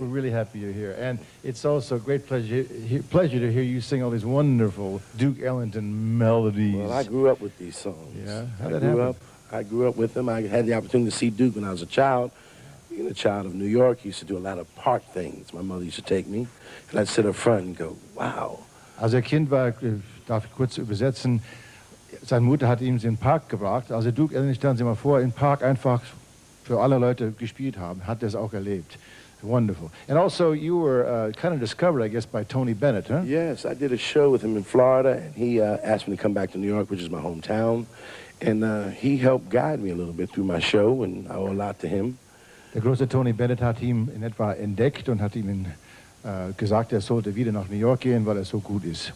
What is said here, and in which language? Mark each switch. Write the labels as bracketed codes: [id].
[en] We're really happy you're here. And it's also a great pleasure to hear you sing all these wonderful Duke Ellington melodies. Well, I grew up with these songs. Yeah? I grew up with them. I had the opportunity to see Duke when I was a child. Being a child of New York, he used to do a lot of park things. My mother used to take me, and I'd sit up front and go, wow. [de] Als Kind war, darf ich kurz übersetzen, seine Mutter hat ihm in den Park gebracht. Also Duke Ellington, stellen Sie mal vor, im Park einfach für alle Leute gespielt haben, hat das auch erlebt. [en] Wonderful. And also you were kind of discovered, I guess, by Tony Bennett, huh? Yes, I did a show with him in Florida, and he asked me to come back to New York, which is my hometown. And he helped guide me a little bit through my show, and I owe a lot to him. [de] Der große Tony Bennett hat ihn in etwa entdeckt und hat ihm gesagt, er sollte wieder nach New York gehen, weil er so gut ist.